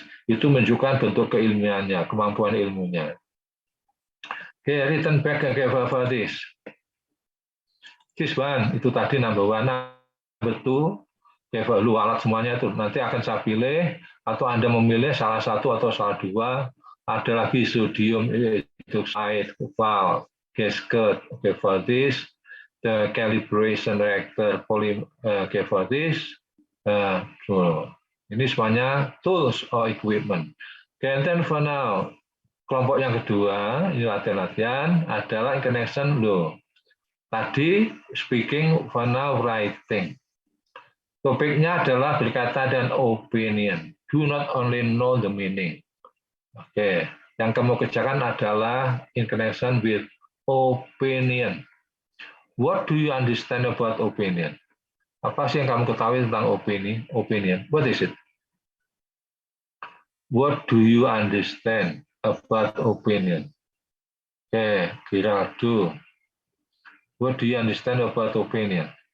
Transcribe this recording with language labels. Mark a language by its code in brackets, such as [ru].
[id] Itu menunjukkan bentuk keilmuannya, kemampuan ilmunya. [en] Okay, return back [id] ke this. [en] This one, [id] itu tadi [en] number one, number two, [id] lu alat semuanya itu. Nanti akan saya pilih, atau Anda memilih salah satu atau salah dua. Ada lagi sodium hydroxide, valve, gasket, [en] okay, for this. The calibration reactor, okay, for this. [id] So, ini semuanya [en] tools or equipment. Okay, and then for now, [id] kelompok yang kedua, ini latihan-latihan, adalah in connection loh. [en] Tadi speaking, for now writing. [id] Topiknya adalah berkata dan opinion. [en] Do not only know the meaning. [id] Oke, yang kamu kerjakan adalah [en] in connection with opinion. What do you understand about opinion? [id] Apa sih yang kamu ketahui tentang opinion? [en] What is it? What do you understand about opinion? Okay, Gerardo. What do you understand about opinion?